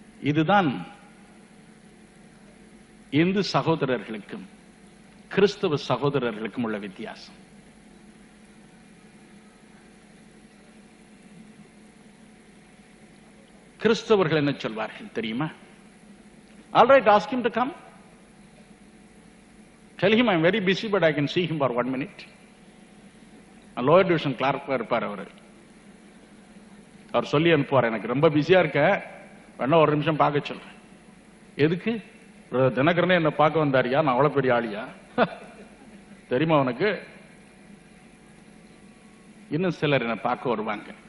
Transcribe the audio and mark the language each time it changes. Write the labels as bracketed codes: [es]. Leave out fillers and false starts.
[ta] இதுதான் இந்து சகோதரர்களுக்கும் கிறிஸ்தவ சகோதரர்களுக்கும் உள்ள வித்தியாசம். கிறிஸ்தவர்கள் என்ன சொல்வார்கள் தெரியுமா? [en] All right, ask him to come. Tell him I'm very busy, but I can see him for 1 minute. [ta] Lower division Clark இருப்பார் அவர். அவர் சொல்லி அனுப்புவார், எனக்கு ரொம்ப பிஸியா இருக்க, வேணா ஒரு நிமிஷம் பார்க்க சொல்றேன். எதுக்கு? தினகரனே என்ன பார்க்க வந்தாரியா? நான் அவ்வளவு பெரிய ஆளியா? தெரியுமா உனக்கு? இன்னும் சிலர் என்ன பார்க்க வருவாங்க.